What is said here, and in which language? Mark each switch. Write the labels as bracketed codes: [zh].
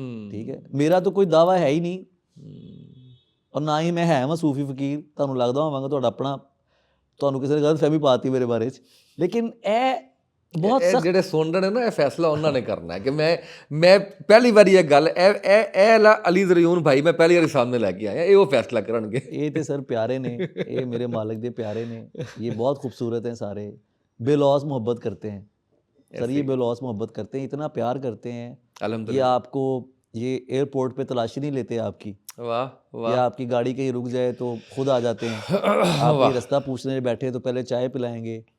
[hi] ठीक है, मेरा तो कोई दावा है ही नहीं और ना ही मैं है मैं सूफी फकीर। [pa] ਤੁਹਾਨੂੰ ਲੱਗਦਾ ਹੋਵਾਂਗਾ ਤੁਹਾਡਾ ਆਪਣਾ, ਤੁਹਾਨੂੰ ਕਿਸੇ ਨੇ ਗਲਤ ਫਹਿਮੀ ਪਾਤੀ ਮੇਰੇ ਬਾਰੇ ਚ। [hi] लेकिन [pa] ਇਹ [hi] बहुत [pa] ਇਹ [hi] सख्त, [pa] ਜਿਹੜੇ ਸੁਣ ਰਹੇ ਨੇ ਨਾ, ਇਹ ਫੈਸਲਾ ਉਹਨਾਂ ਨੇ ਕਰਨਾ ਹੈ ਕਿ ਮੈਂ ਪਹਿਲੀ ਵਾਰੀ ਇਹ ਗੱਲ ਇਹ ਅਲੀ ਜ਼ਰੀਉਨ ਭਾਈ ਮੈਂ ਪਹਿਲੀ ਵਾਰੀ ਸਾਹਮਣੇ ਲੈ ਕੇ ਆਇਆ, ਇਹ ਉਹ ਫੈਸਲਾ ਕਰਨਗੇ। [hi] ये तो सर प्यारे ने, ये [pa] मेरे मालिक दे प्यारे ने, [hi] ये बहुत खूबसूरत हैं सारे, बेलौस मोहब्बत करते हैं सर, ये बेलौस मोहब्बत करते हैं, इतना प्यार करते हैं। ये अल्हम्दुलिल्लाह। आपको ये एयरपोर्ट पे तलाशी नहीं लेते आपकी, वाह वाह। या आपकी गाड़ी कहीं रुक जाए तो खुद आ जाते हैं। आप ये रास्ता पूछने बैठे तो पहले चाय पिलाएंगे,